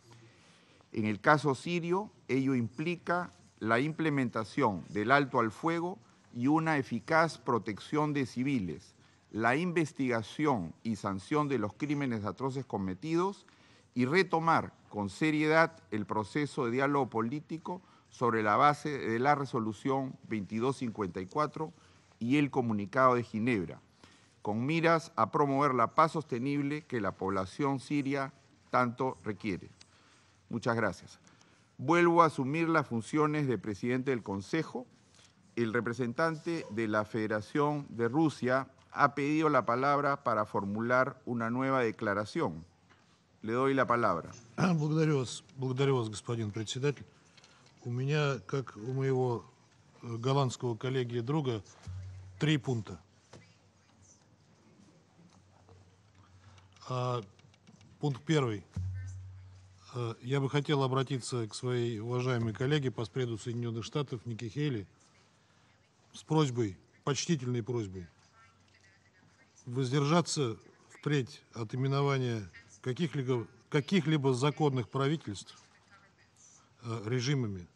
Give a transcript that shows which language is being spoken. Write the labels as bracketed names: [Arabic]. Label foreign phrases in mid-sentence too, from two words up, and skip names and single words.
[Spanish] En el caso sirio, ello implica la implementación del alto al fuego y una eficaz protección de civiles, la investigación y sanción de los crímenes atroces cometidos y retomar con seriedad el proceso de diálogo político sobre la base de la resolución 2254 y el comunicado de Ginebra, con miras a promover la paz sostenible que la población siria tanto requiere. Muchas gracias. Vuelvo a asumir las funciones de presidente del Consejo. El representante de la Federación de Rusia ha pedido la palabra para formular una nueva declaración. Le doy la palabra. [Russian] Благодарю вас, господин председатель. У меня, как у моего голландского коллеги и друга, 3 пункта. Пункт первый. Я бы хотел обратиться к своей уважаемой коллеге, постпреду Соединенных Штатов Ники Хейли, с просьбой, почтительной просьбой, воздержаться впредь от именования каких-либо законных правительств режимами.